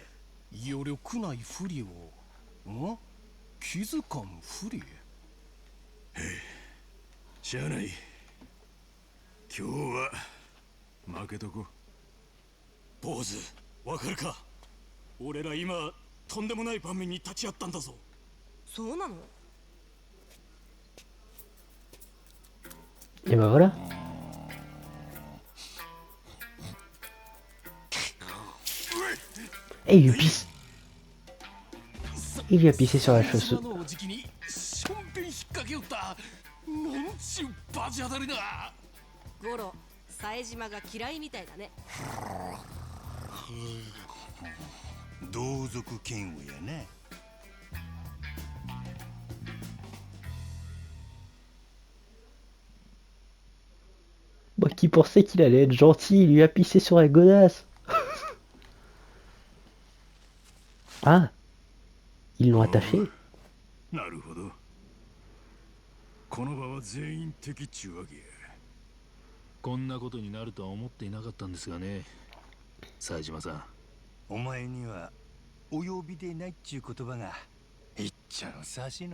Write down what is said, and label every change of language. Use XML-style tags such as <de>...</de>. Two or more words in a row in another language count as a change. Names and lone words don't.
<ja>余力ないふりを気づかんふり。しゃあない。今日は負けとこ。坊主、わかるか。俺ら今とんでもない場面に立ち会ったんだぞ。そうなの？</ja> <fr>Et bah voilà. Et il lui pisse. Il lui a pissé sur la chaussure.</fr> <ja>ゴロ、冴島が嫌いみたいだね。同族嫌悪やな。</ja> <fr>Moi qui pensais qu'il allait être gentil, il lui a pissé sur la godasse. Ah, ils l'ont attaché.</fr> <ja>なるほど。この場は全員敵っちゅうわけや。こんなことになるとは思っていなかったんですがね、冴島さん。お前にはお呼びでないっちゅう言葉がいっちゃのさしな。</ja>